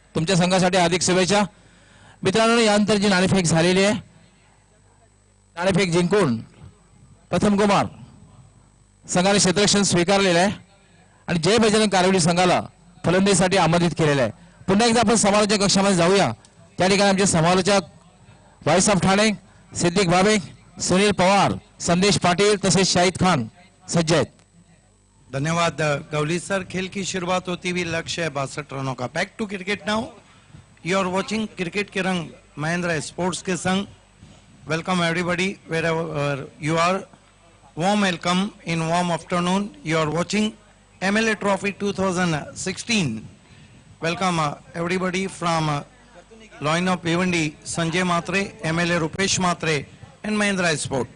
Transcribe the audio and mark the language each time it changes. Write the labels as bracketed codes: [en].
[mr] तुमच्या संघासाठी अधिक शुभेच्छा. मित्रांनो, यानंतर जी नाणेफेक झालेली आहे, नाणेफेक जिंकून प्रथम कुमार संघाने क्षेत्ररक्षण स्वीकारलेलं आहे आणि जय बजरंग कारवडी संघाला फलंदाजीसाठी आमंत्रित केलेलं आहे. पुन्हा एकदा आपण समालोचक कक्षामध्ये जाऊया. त्या ठिकाणी आमचे समालोचक वाईसाहेब ठाणे, सिद्दीक भाबे, सुनील पवार, संदेश पाटिल तसेच शाहिद खान सज्ज आहेत. धन्यवाद गौली सर. [hi] खेल की शुरुआत होती हुई लक्ष्य है 62 रनों का. [en] Back to cricket now. You are watching [hi] cricket के रंग महिंद्रा स्पोर्ट्स के संग. [en] Welcome everybody wherever you are. Warm welcome in warm afternoon. You are watching MLA Trophy 2016. Welcome everybody from line of Bhiwandi, Sanjay Matre, MLA Rupesh Matre and Mahindra Sport.